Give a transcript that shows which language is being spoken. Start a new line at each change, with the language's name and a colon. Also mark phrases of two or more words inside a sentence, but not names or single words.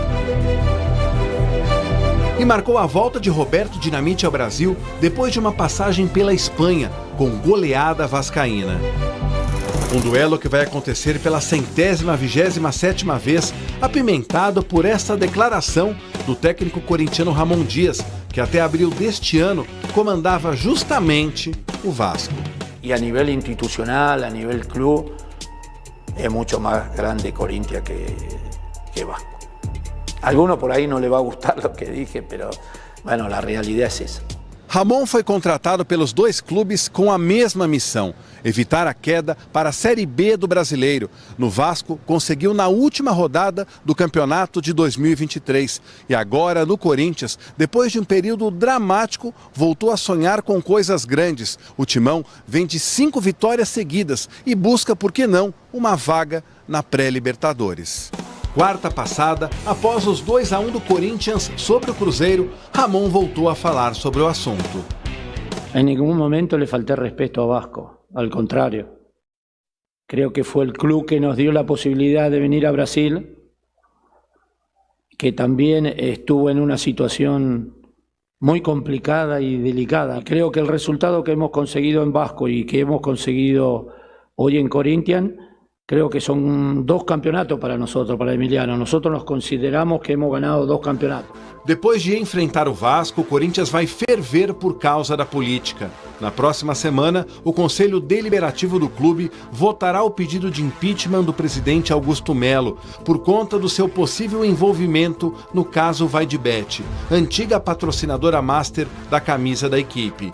Portuguese: E marcou a volta de Roberto Dinamite ao Brasil depois de uma passagem pela Espanha, com goleada vascaína. Um duelo que vai acontecer pela 127ª vez, apimentado por essa declaração do técnico corintiano Ramon Dias, que até abril deste ano comandava justamente o Vasco.
Spanish: Y a nivel institucional, a nivel club, es mucho más grande Corinthians que Vasco. A alguno por ahí no le va a gustar lo que dije, pero bueno, la realidad es esa.
Portuguese: Ramon foi contratado pelos dois clubes com a mesma missão, evitar a queda para a Série B do Brasileiro. No Vasco, conseguiu na última rodada do campeonato de 2023. E agora, no Corinthians, depois de um período dramático, voltou a sonhar com coisas grandes. O Timão vem de 5 vitórias seguidas e busca, por que não, uma vaga na pré-Libertadores. Quarta passada, após os 2-1 do Corinthians sobre o Cruzeiro, Ramon voltou a falar sobre o assunto.
Spanish: En ningún momento le falté respeto a Vasco, al contrario. Creo que fue el club que nos dio la posibilidad de venir a Brasil, que también estuvo en una situación muy complicada y delicada. Creo que el resultado que hemos conseguido en Vasco y que hemos conseguido hoy en Corinthians, creo que son 2 campeonatos para nosotros, para Emiliano. Nosotros nos consideramos que hemos ganado 2 campeonatos.
Portuguese: Depois de enfrentar o Vasco, o Corinthians vai ferver por causa da política. Na próxima semana, o Conselho Deliberativo do clube votará o pedido de impeachment do presidente Augusto Melo por conta do seu possível envolvimento no caso Vaidebet, antiga patrocinadora master da camisa da equipe.